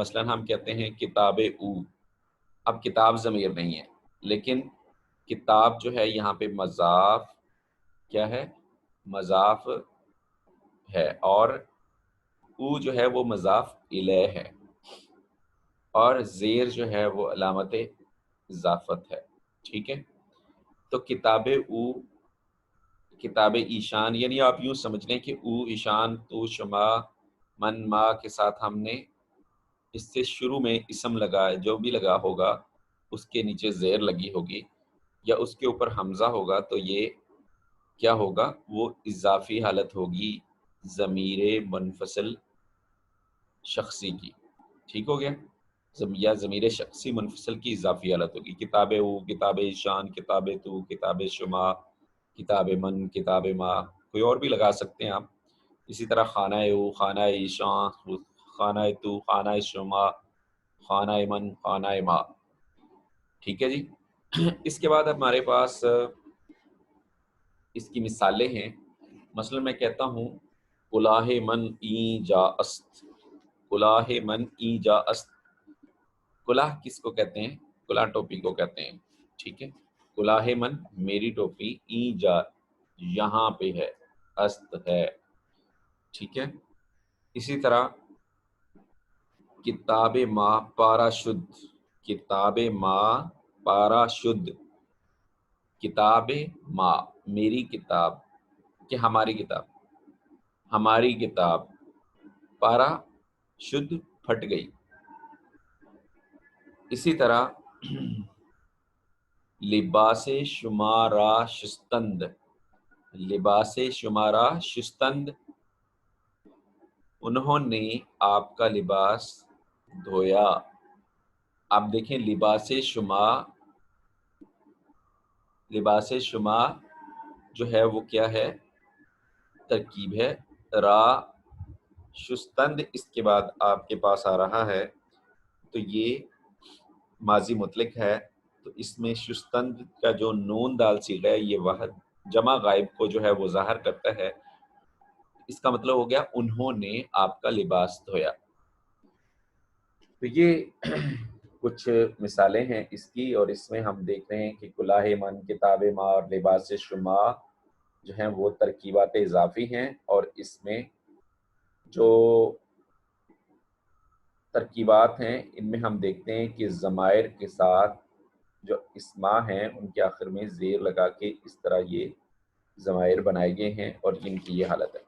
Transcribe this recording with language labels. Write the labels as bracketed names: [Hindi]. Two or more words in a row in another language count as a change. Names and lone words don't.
[Urdu] مثلا ہم کہتے ہیں [Persian] کتاب او، [Urdu] اب کتاب ضمیر نہیں ہے، لیکن کتاب جو ہے یہاں پہ مضاف کیا ہے، مضاف ہے، اور او جو ہے وہ مضاف الیہ ہے، اور زیر جو ہے وہ علامت اضافت ہے۔ ٹھیک ہے، تو [Persian] کتاب او، کتاب ایشان، [Urdu] یعنی آپ یوں سمجھ لیں کہ [Persian] او، ایشان، تو، شما، من، ما [Urdu] کے ساتھ ہم نے اس سے شروع میں اسم لگا، جو بھی لگا ہوگا اس کے نیچے زیر لگی ہوگی یا اس کے اوپر حمزہ ہوگا، تو یہ کیا ہوگا، وہ اضافی حالت ہوگی ضمیر منفصل شخصی کی۔ ٹھیک ہو گیا، یا ضمیر شخصی منفصل کی اضافی حالت ہوگی۔ [Persian] کتاب او، کتاب ایشان، کتاب تو، کتاب شما، کتاب من، کتاب ما، [Urdu] کوئی اور بھی لگا سکتے ہیں آپ۔ اسی طرح [Persian] خانہ او، خانہ ایشان، خانہ تو، خانہ شما، خانہ من، خانہ ما۔ [Urdu] ٹھیک ہے جی۔ اس کے بعد ہمارے پاس اس کی مثالیں ہیں۔ مثلا میں کہتا ہوں [Persian] کلاہ من ای جا است، کلاہ من ای جا است۔ [Urdu] کلاہ کس کو کہتے ہیں؟ کلاہ ٹوپی کو کہتے ہیں۔ ٹھیک ہے، [Persian] کلاہ من [Urdu] میری ٹوپی، [Persian] ای جا [Urdu] یہاں پہ ہے، است ہے۔ ٹھیک ہے، اسی طرح [Persian] کتاب ما پارا شد، کتاب ما پارا شد، کتاب ما [Urdu] میری کتاب، کہ ہماری کتاب، ہماری کتاب، [Persian] پارا شد [Urdu] پھٹ گئی۔ اسی طرح [Persian] لباس شمارا شستند، لباس شمارا شستند، [Urdu] انہوں نے آپ کا لباس دھویا۔ آپ دیکھیں [Persian] لباس شما، لباس شما [Urdu] جو ہے وہ کیا ہے، ترکیب ہے را، شستند اس کے بعد آپ کے پاس آ رہا ہے، تو یہ ماضی مطلق ہے، تو اس میں شستند کا جو نون دال صیغہ ہے یہ واحد جمع غائب کو جو ہے وہ ظاہر کرتا ہے۔ اس کا مطلب ہو گیا انہوں نے آپ کا لباس دھویا۔ تو یہ کچھ مثالیں ہیں اس کی، اور اس میں ہم دیکھ رہے ہیں کہ [Persian] کلاہ من، کتاب ما [Urdu] اور [Persian] لباس شما [Urdu] جو ہیں وہ ترکیبات اضافی ہیں، اور اس میں جو ترکیبات ہیں ان میں ہم دیکھتے ہیں کہ ضمائر کے ساتھ جو اسماء ہیں ان کے آخر میں زیر لگا کے اس طرح یہ ضمائر بنائے گئے ہیں، اور ان کی یہ حالت ہے۔